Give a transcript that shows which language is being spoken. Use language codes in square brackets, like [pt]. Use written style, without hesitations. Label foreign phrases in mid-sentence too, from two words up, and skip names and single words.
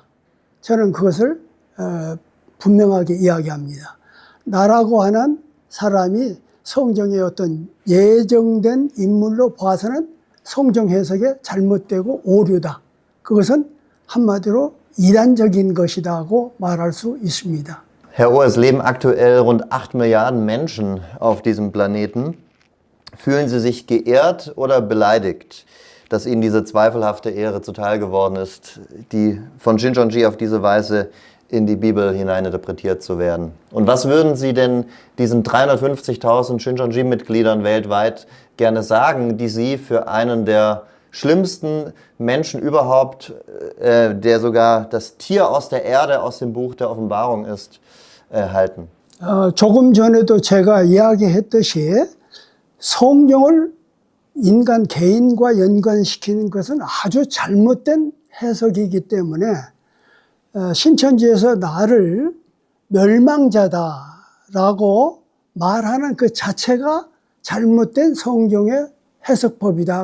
[ko] 저는 그것을 분명하게 이야기합니다. 나라고 하는 사람이 성경의 어떤 예정된 인물로 봐서는 성경 해석에 잘못되고 오류다. 그것은 한마디로 이단적인 것이다고 말할 수 있습니다. [de] Herr Oh, es leben aktuell rund 8 Milliarden Menschen auf diesem Planeten. Fühlen Sie sich geehrt oder beleidigt, dass Ihnen diese zweifelhafte Ehre zuteil geworden ist, die von Shincheonji auf diese Weise in die Bibel hineininterpretiert zu werden? Und was würden Sie denn diesen 350.000 Shincheonji-Mitgliedern weltweit gerne sagen, die Sie für einen der schlimmsten Menschen überhaupt, der sogar das Tier aus der Erde aus dem Buch der Offenbarung ist, halten? [ko] 조금 전에도 제가 이야기했듯이 성경을 인간 개인과 연관시키는 것은 아주 잘못된 해석이기 때문에 신천지에서 나를 멸망자다라고 말하는 그 자체가 잘못된 성경의 해석법이다.